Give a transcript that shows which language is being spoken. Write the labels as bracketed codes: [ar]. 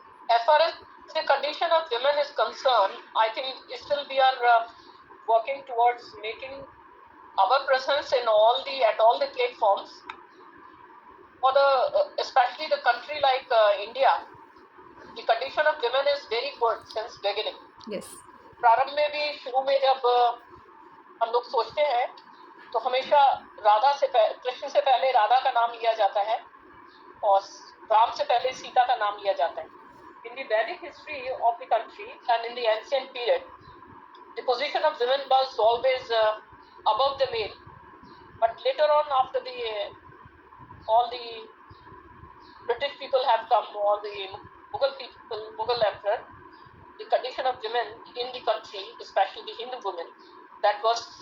[en] As far as the condition of women is concerned, I think still we are working towards making our presence in at all the platforms. For the especially the country like India, the condition of women is very good since beginning. Yes. [hi] प्रारंभ में भी शुरू में जब हम लोग सोचते हैं तो हमेशा कृष्ण से पहले राधा का नाम लिया जाता है और राम से पहले सीता का नाम लिया जाता है. [en] In the Vedic history of the country and in the ancient period, the position of women was always above the male. But later on, after all the British people have come, all the Mughal people, Mughal emperor, the condition of women in the country, especially the Hindu women, that was